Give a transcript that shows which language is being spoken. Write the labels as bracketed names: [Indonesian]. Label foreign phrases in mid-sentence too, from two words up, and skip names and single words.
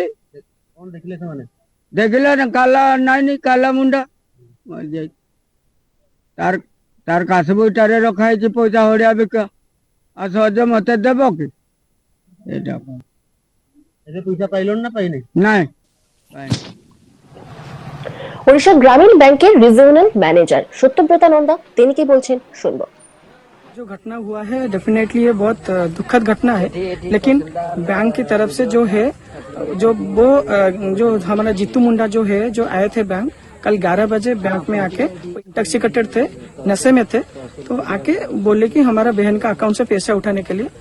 [Odia] କଣ ଦେଖିଲେ ସେମାନେ? ଦେଖିଲେ ନା କାଲା ନାଇନି କାଲା ମୁଣ୍ଡା ମରିଯାଇଛି। ତାର ତାର କାଶ ବହିଟାରେ ରଖା ହେଇଛି ପଇସା ହଳିଆ ବିକା ଆଉ ସହଜ ମତେ ଦେବ କି ଏଇଟା ଏବେ ପଇସା ପାଇଲଣି ନା ପାଇନି? ନାଇଁ। [Bangla] ওড়িশা গ্রামীণ ব্যাংকের [English] regional manager [Bangla] সত্যব্রতা নন্দা তিনি কি বলছেন শুনবো। [Hindi] जो घटना हुआ है डेफिनेटली ये बहुत दुखद घटना है, लेकिन बैंक की तरफ से जो है जो वो जो हमारा जीतू मुंडा जो है जो आए थे बैंक कल 11 बजे बैंक में आके इंटॉक्सिकेटेड थे, नशे में थे, तो आके बोले कि हमारा बहन का अकाउंट से पैसा उठाने के लिए।